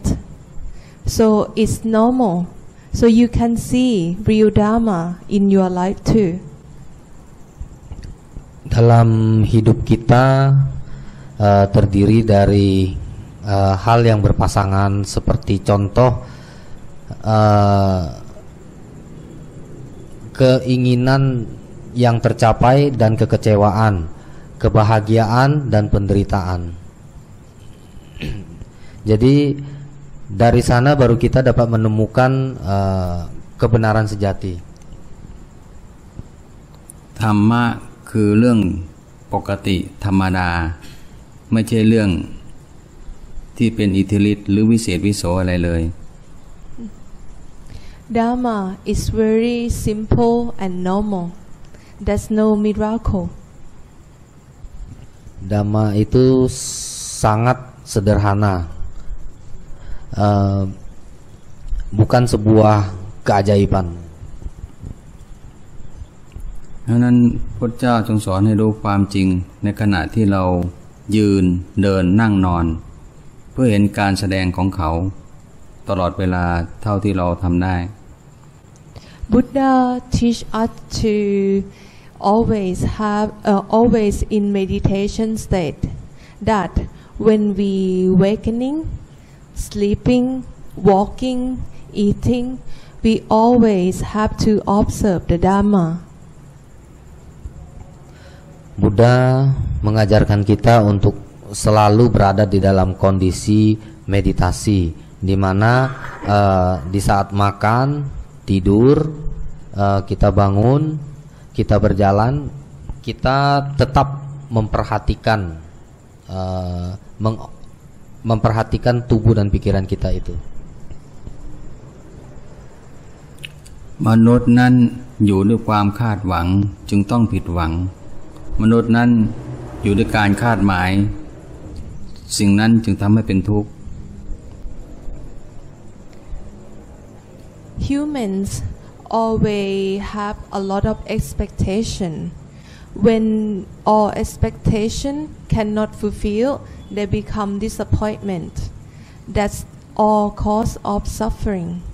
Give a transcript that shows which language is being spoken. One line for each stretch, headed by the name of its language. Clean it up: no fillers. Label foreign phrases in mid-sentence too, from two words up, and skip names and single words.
English: So it's normal. So you can see real Dharma in your life too.
Indonesian: Dalam hidup kita terdiri dari hal yang berpasangan, seperti contoh keinginan yang tercapai dan kekecewaan, kebahagiaan dan penderitaan. Jadi dari sana baru kita dapat menemukan kebenaran sejati.
Thai: ธรรมะคือเรื่องปกติธรรมดาไม่ใช่เรื่องที่เป็นอิทธิฤทธิ์หรือวิเศษวิโสอะไรเลย
English: Dharma is very simple and normal. There's no miracle.
Indonesian: Dhamma itu sangat sederhana, bukan sebuah keajaiban.
Thai: เพราะนั้นพระเจ้าทรงสอนให้รู้ความจริงในขณะที่เรายืนเดินนั่งนอนเพื่อเห็นการแสดงของเขาตลอดเวลาเท่าที่เราทำได้
English: Buddha teach us to always in meditation state, that when we wakening, sleeping, walking, eating, we always have to observe the Dhamma.
Indonesian: Buddha mengajarkan kita untuk selalu berada di dalam kondisi meditasi, di mana di saat makan, tidur, kita bangun, kita berjalan, kita tetap memperhatikan tubuh dan pikiran kita itu.
Thai: มนุษย์นั้นอยู่ด้วยความคาดหวังจึงต้องผิดหวังมนุษย์นั้นอยู่ด้วยการคาดหมายสิ่งนั้นจึงทำให้เป็นทุกข์
English: Humans always have a lot of expectation. When all expectation cannot fulfill, they become disappointment. That's all cause of suffering.